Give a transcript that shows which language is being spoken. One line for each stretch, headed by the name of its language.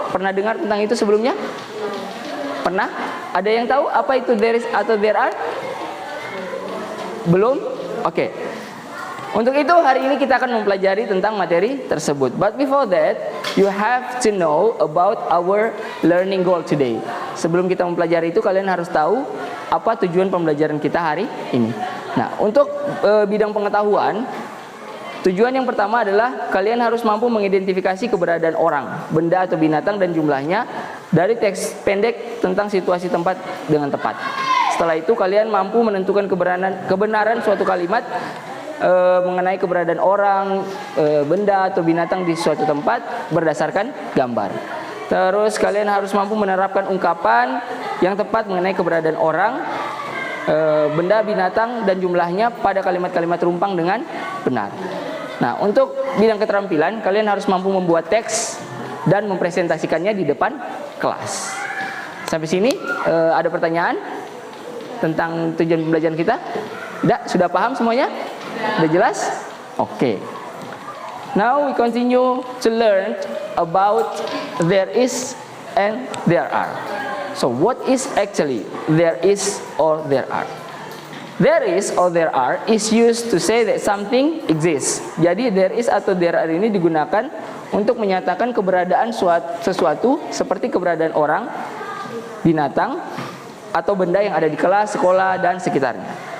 Indonesian: Pernah dengar tentang itu sebelumnya? Pernah? Ada yang tahu apa itu there is atau there are? Belum? Oke. Untuk itu hari ini kita akan mempelajari tentang materi tersebut.
English: But before that, you have to know about our learning goal today.
Indonesian: Sebelum kita mempelajari itu, kalian harus tahu apa tujuan pembelajaran kita hari ini. Nah, untuk bidang pengetahuan, tujuan yang pertama adalah kalian harus mampu mengidentifikasi keberadaan orang, benda atau binatang dan jumlahnya dari teks pendek tentang situasi tempat dengan tepat. Setelah itu kalian mampu menentukan kebenaran suatu kalimat mengenai keberadaan orang, benda atau binatang di suatu tempat berdasarkan gambar. Terus kalian harus mampu menerapkan ungkapan yang tepat mengenai keberadaan orang, benda, binatang dan jumlahnya pada kalimat-kalimat rumpang dengan benar. Nah, untuk bidang keterampilan kalian harus mampu membuat teks dan mempresentasikannya di depan kelas. Sampai sini ada pertanyaan tentang tujuan pembelajaran kita? Tidak? Sudah paham semuanya? Sudah jelas? Oke.
English: Now we continue to learn about there is and there are. So what is actually there is or there are? There is or there are is used to say that something exists.
Indonesian: Jadi there is atau there are ini digunakan untuk menyatakan keberadaan sesuatu seperti keberadaan orang, binatang, atau benda yang ada di kelas, sekolah, dan sekitarnya.